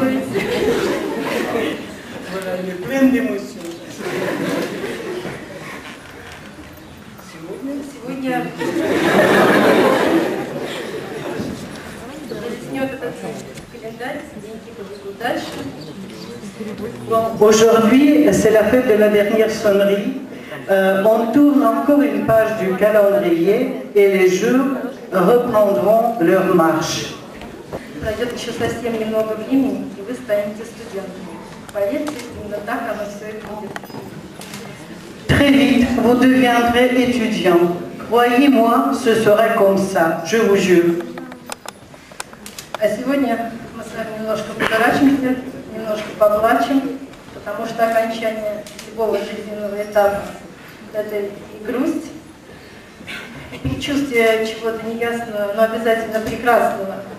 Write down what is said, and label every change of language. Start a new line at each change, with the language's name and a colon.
French: Voilà, elle est pleine d'émotions.
Russian: Сегодня блеснет этот календарь, деньги повезут дальше.
French: Bon, aujourd'hui, c'est la fête de la dernière sonnerie. On tourne encore une page du calendrier et les jours reprendront leur marche.
Russian: Пройдет еще совсем немного времени, и вы станете студентами. Поверьте, именно так оно все и будет.
French: Très vite, vous deviendrez étudiants. Croyez-moi, ce sera comme ça, je vous jure.
Russian: А сегодня мы с вами немножко подурачимся, немножко поплачем, потому что окончание любого жизненного этапа – это и грусть, и предчувствие чего-то неясного, но обязательно прекрасного.